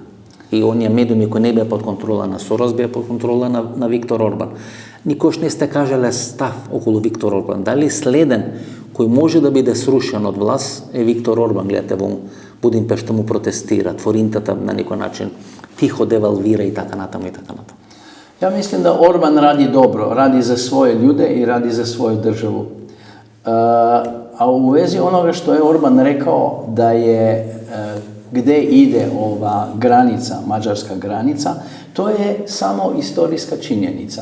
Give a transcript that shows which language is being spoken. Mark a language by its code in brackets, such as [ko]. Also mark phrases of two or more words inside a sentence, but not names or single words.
[mk] И оние медиуми кои не беа под контрола на Сорос, беа под контрола на Виктор Орбан. Никош не сте кажале став околу Виктор Орбан. Дали следен кој може да биде срушен од власт е Виктор Орбан. Гледате, во Будимпешта му протестира, Форинтата на некој начин тихо девалвира и така натаму и така натаму. [sr] Ja mislim da Orban radi dobro, radi za svoje ljude i radi za svoju državu. A u vezi onoga što je Orban rekao da je gde ide ova granica, mađarska granica, to je samo istorijska činjenica.